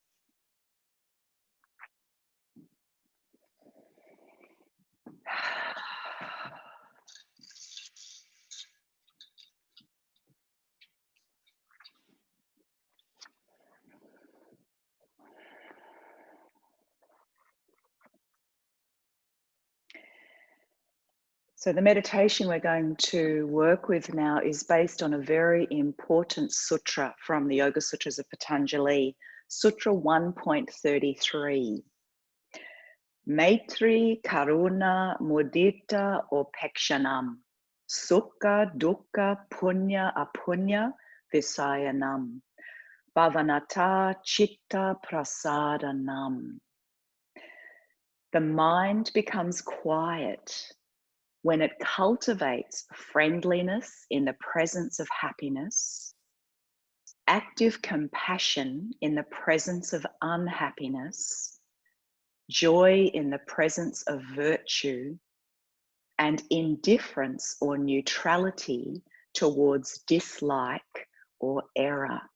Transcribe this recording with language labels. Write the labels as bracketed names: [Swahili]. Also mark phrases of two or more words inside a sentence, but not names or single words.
[English] So the meditation we're going to work with now is based on a very important sutra from the Yoga Sutras of Patanjali, Sutra 1.33. [Sanskrit] Maitri Karuna Mudita Upekshanam Sukha Dukkha Punya Apunya Visayanam Bhavanata Chitta Prasadanam. [English] The mind becomes quiet when it cultivates friendliness in the presence of happiness, active compassion in the presence of unhappiness, joy in the presence of virtue, and indifference or neutrality towards dislike or error.